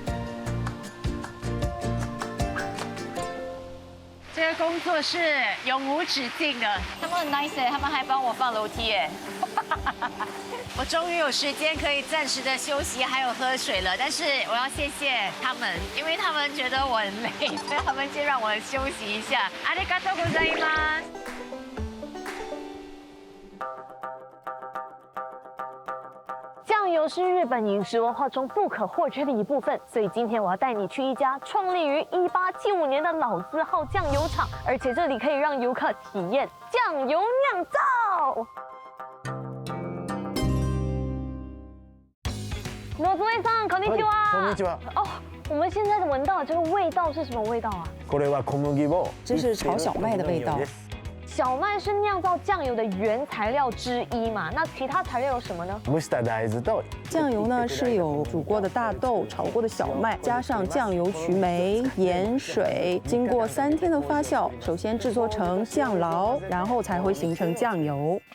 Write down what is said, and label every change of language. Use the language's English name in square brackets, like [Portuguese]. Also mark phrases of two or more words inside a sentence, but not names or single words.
[Chinese] 这个工作是永无止境的，他们很 nice 他们还帮我放楼梯耶。我终于有时间可以暂时的休息，还有喝水了。但是我要谢谢他们，因为他们觉得我很累，所以他们先让我休息一下。 [Japanese] ありがとうございます。 [Chinese] 酱油是日本饮食文化中不可或缺的一部分，所以今天我要带你去一家创立于1875年的老字号酱油厂，而且这里可以让游客体验酱油酿造。 [Japanese] 野添さん、こんにちは。こんにちは。 [Chinese] 哦，我们现在闻到这个味道是什么味道啊？ [Japanese] これは小麦を。 [Chinese] 这是炒小麦的味道。小麦是酿造酱油的原材料之一嘛？那其他材料有什么呢？ [Japanese] 蒸した大豆と。 [Chinese] 酱油呢是有煮过的大豆、炒过的小麦，加上酱油曲霉、盐水，经过3天的发酵，首先制作成酱醪，然后才会形成酱油。